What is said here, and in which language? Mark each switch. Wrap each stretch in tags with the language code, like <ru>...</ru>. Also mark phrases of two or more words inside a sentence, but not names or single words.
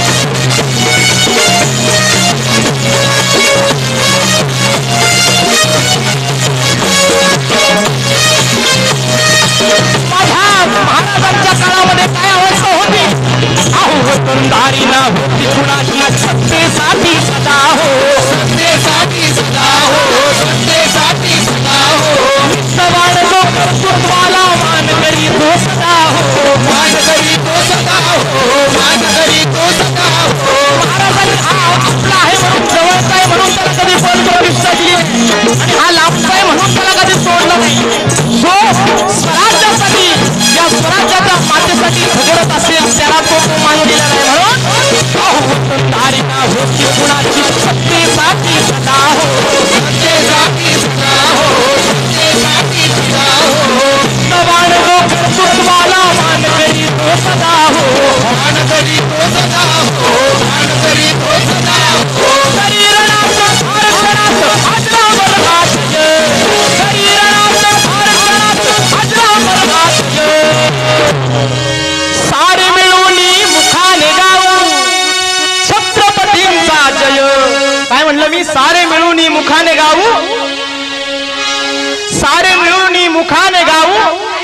<mr>महाराजांच्या काळामध्ये काय अवस्था होती. अहो वतनदारी ना होती कुणाची, सत्तेसाठी सदा हो, सत्तेसाठी सदा हो, सत्तेसाठी सदा हो, सवाल जो कर्तृत्वाला मान करी तो सदा हो, मान करी तो सदा हो, मान करी तो सदा हो. महाराजांनी हा आपला आहे म्हणून जवळचा आहे म्हणून त्याला कधी बळजबरी सजली आणि हा लांबचा आहे म्हणून त्याला कधी सोडलं नाही. जो स्वराज्यासाठी या स्वराज्याच्या मातेसाठी झगडत असेल त्याला तो मान दिला नाही. म्हणून तारिका होती कुणाची, सत्तेसाठी सदा हो, सत्तेसाठी सदा हो, सत्तेसाठी सदा हो, सवाल जो कर्तृत्वाला मान करी तो सदा हो, मान करी तो सदा हो, मान करी तो सदा हो. शरीरनाथ आरक्षणात अजरामर राजय, शरीरनाथ आरक्षणात अजरामर राजय, सारे मिळून मुखाने गाऊ छत्रपतींचा जय. काय म्हणलं मी. सारे मिळून मुखाने गाऊ, सारे मिळून मुखाने गाऊ.</mr>